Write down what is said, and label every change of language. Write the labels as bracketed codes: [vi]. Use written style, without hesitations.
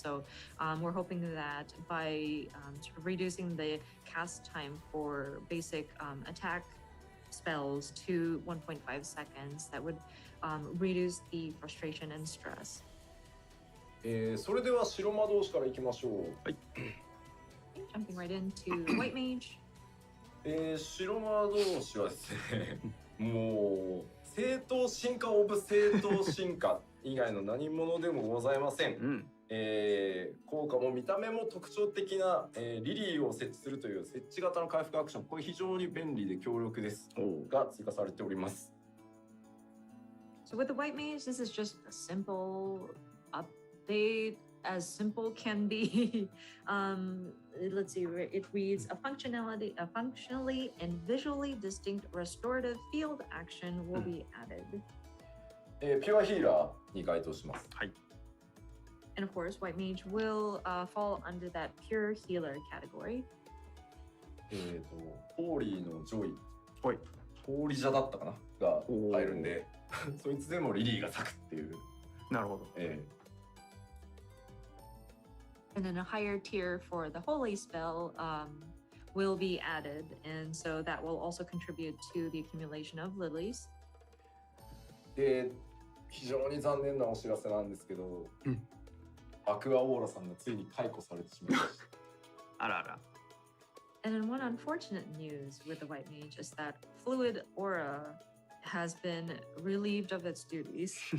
[en] So we're hoping that by sort of reducing the cast time for basic attack spells to 1.5 seconds, that would reduce the frustration and stress. [ja] それでは白魔道士からいきましょう。はい。 [en] Jumping right into White Mage. [ja] 白魔道士はですね、もう正当進化オブ正当進化以外の何者でもございません。効果も見た目も特徴的な、リリーを設置するという設置型の回復アクション、これ非常に便利で強力ですが追加されております。 [en] So with the White Mage, this is just a simple update, as simple can be. Let's see, it reads a functionally and visually distinct restorative field action will be added. [ja] ピュアヒーラーに該当します。はい。 [en] And of course, White Mage will fall under that pure healer category. [ja] ホーリーのジョイ、はい、ホーリジャだったかなが入るんで、そいつでもリリーが咲くっていう。なるほど。 [en] And then a higher tier for the holy spell will be added, and so that will also contribute to the accumulation of lilies. [ja] で、非常に残念なお知らせなんですけど、アクアオーラさんがついに解雇されてしまいました。あらあら。 [en] And then one unfortunate news with the White Mage is that Fluid Aura has been relieved of its duties.